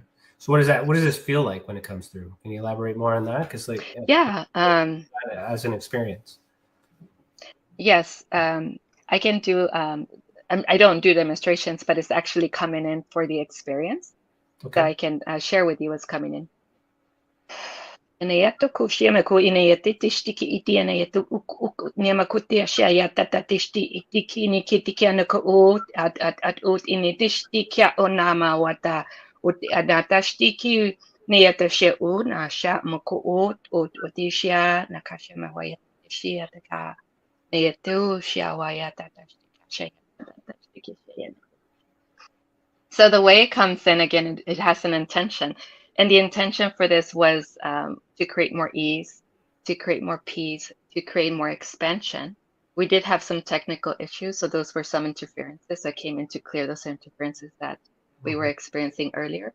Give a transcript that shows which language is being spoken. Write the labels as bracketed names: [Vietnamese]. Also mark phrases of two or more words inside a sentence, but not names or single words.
[English] So what does this feel like when it comes through? Can you elaborate more on that? Because Yeah, as an experience. yes, I can do. I don't do demonstrations, but it's actually coming in for the experience that I can share with you. What's coming in. Inayato kushima ku inayati tishtiki iti inayato niamakuti ashaya tata tishti itiki nikitikiana ko at initishtikia onama wata adatashti niyata she na sha moko utishia nakashima waya shia taka niyato shiawaya tata So the way it comes in, again, it has an intention. And the intention for this was to create more ease, to create more peace, to create more expansion. We did have some technical issues, so those were some interferences that came in to clear those interferences that we were experiencing earlier.